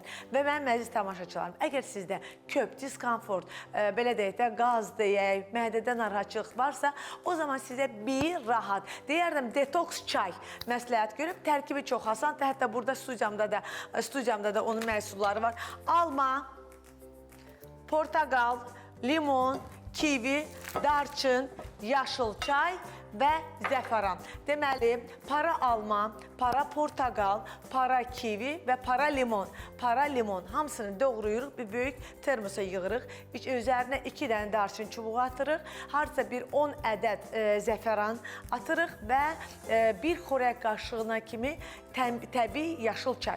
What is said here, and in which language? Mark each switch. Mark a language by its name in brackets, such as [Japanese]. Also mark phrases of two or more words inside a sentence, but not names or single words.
[Azerbaijani] Və mənim əziz tamaşaçılarım, əgər sizdə köp, diskomfort, belə deyək də, qaz deyək, mədədə narahatçılıq varsa, o zaman sizə bir rahat, deyərdim, detoks çay məsləhət görüb, tərkibi çox asandır. Hətta burada studiyamda da onun məhsulları var. Alma, portakal, limon, kivi, darçın, yaşıl çay və zəfəran. Deməli, para alma, para portakal, para kivi və para limon. Para limon hamısını doğrayırıq, bir böyük termosa yığırıq. Üzərinə 2 dənə darçın çubuğu atırıq. Harca bir 10 ədəd zəfəran atırıq və bir xörək qaşığına kimi təbii yaşıl çay.